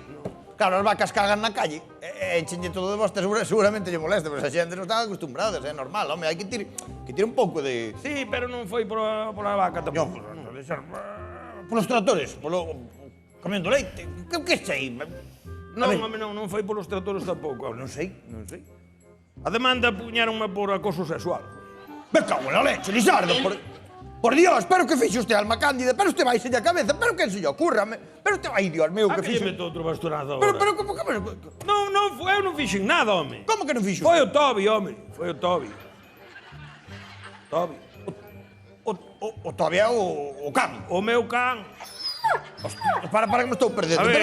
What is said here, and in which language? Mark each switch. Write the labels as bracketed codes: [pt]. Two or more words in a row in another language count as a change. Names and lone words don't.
[gl] Claro, as vacas cagan na calle, enchenlle todo de bosta, seguramente lle molesta, pero a xente non está acostumbrada, é normal, home, hai que ter un pouco de... Sí, pero non foi pola vaca tampouco. Polos tractores, polo camión do leite, que sei? Non, home, non foi polos tractores tampouco. Non sei. A demanda puñaronme por acoso sexual. Me cago na leche, Lizardo, por Dios, pero que fixe usted, alma cándida, pero usted vai a cabeza, pero que se lle ocurra, pero usted, ai, Dios mío, que que lle fixe... meto outro bastonazo agora? Pero, como... Non, eu non fixen nada, home. Como que non fixo? Foi o Tobi, home. Foi o Tobi. O todavía o can. O meu can Hostia, para que me estou perdendo. A ver.